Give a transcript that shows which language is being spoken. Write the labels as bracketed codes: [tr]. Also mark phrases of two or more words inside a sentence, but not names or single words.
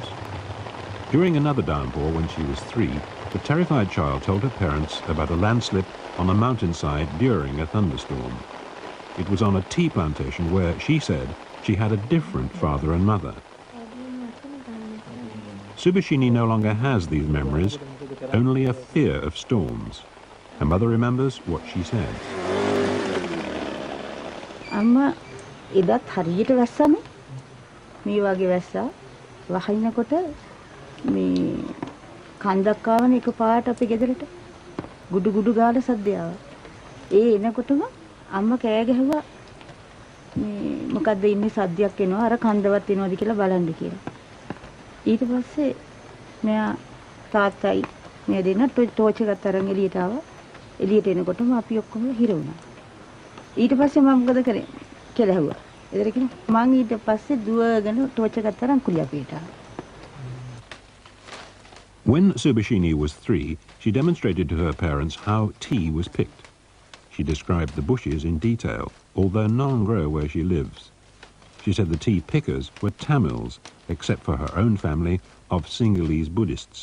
[en] During another downpour when she was 3, the terrified child told her parents about a landslip on a mountainside during a thunderstorm. It was on a tea plantation where, she said, she had a different father and mother. Subhashini no longer has these memories, only a fear of storms. Her mother remembers what she said. [si] අම්මා එදත් හරියට වැස්සනේ මේ වගේ වැස්සා වහිනකොට මේ කන්දක් ආවනේ එකපාරට අපි ගෙදරට ගුඩු ගුඩු ගාලා සද්දය ආවා. ඒ එනකොටම අම්මා කෑ ගැහුවා මේ මොකද්ද ඉන්නේ සද්දයක් එනවා අර කන්දවත් එනවද කියලා බලන්න කියලා. ඊට පස්සේ මෙයා තාත්තයි මේ දෙන්න ටෝච් එකක් අරන් එළියට ආවා. එළියට එනකොටම අපි ඔක්කොම හිර වුණා. ඊට පස්සේ මම මොකද කරේ කියලා ඇහුවා. එතන කිව්වා මං ඊට පස්සේ දුවගෙන ටෝච් එකක් අරන් කුලියපේට ආවා. [en] When Subhashini was 3, she demonstrated to her parents how tea was picked. She described the bushes in detail, although none grow where she lives. She said the tea pickers were Tamils, except for her own family of Sinhalese Buddhists.